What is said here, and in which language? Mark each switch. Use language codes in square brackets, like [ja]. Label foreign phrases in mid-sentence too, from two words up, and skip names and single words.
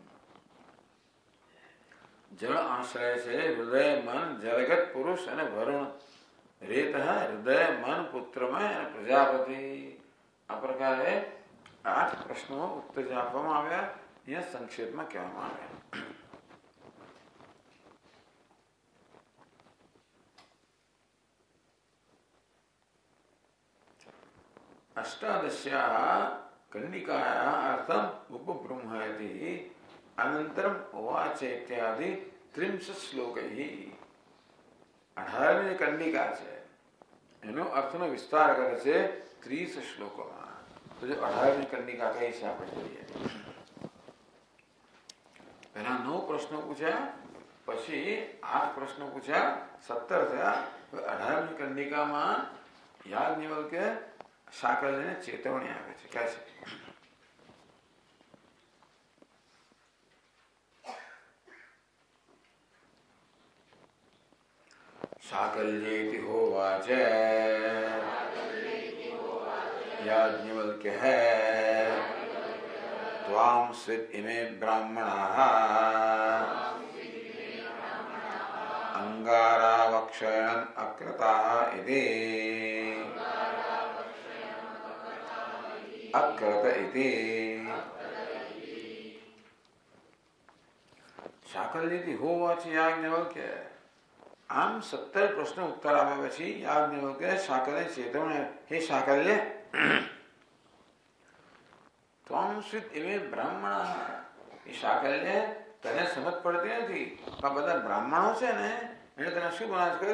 [gu] જળ આશ્રય છે, હૃદય મન જળગત પુરુષ અને વરુણ. રેત હૃદય મન પુત્રમય અને પ્રજાપતિ. આ પ્રકારે 8 પ્રશ્નો ઉત્તર આપવામાં આવ્યા. અહીંયા સંક્ષેપમાં કહેવામાં આવ્યા. [sa] अष्टादश्याः कन्निकायाः अर्थम् उपबृंहयति अनन्तरम् उवाच इत्यादि 30 श्लोकैः. [gu] 18મી કંડિકા છે એનો અર્થનો વિસ્તાર કરે છે 30 શ્લોકોમાં. તો જો 18મી કંડિકા કઈ છે આપણે જોઈએ. પહેલા 9 પ્રશ્નો પૂછ્યા, પછી 8 પ્રશ્નો પૂછ્યા, 17 થયા. 18મી કંડિકામાં યાજ્ઞવલ્ક્ય શાકલ્યને ચેતવણી આપે છે. કહે છે [sa] शाकल्येति होवाच याज्ञवल्क्यः त्वां स्विद् इमे ब्राह्मणाः अंगारावक्षयणम् अकृताः इति अकृत इति. शाकल्येति होवाच याज्ञवल्क्य. [gu] આમ 17 પ્રશ્નો ઉત્તર આપ્યા પછી યાજ્ઞવલ્ક્ય શાકલ્ય ચેતવણી. [sa] हे शाकल्य, त्वं स्विद् इमे ब्राह्मण. [gu] એ શાકલ્ય તને સમજ પડતી નથી. આ બધા બ્રાહ્મણો છે ને એને તને શું બનાવે છે?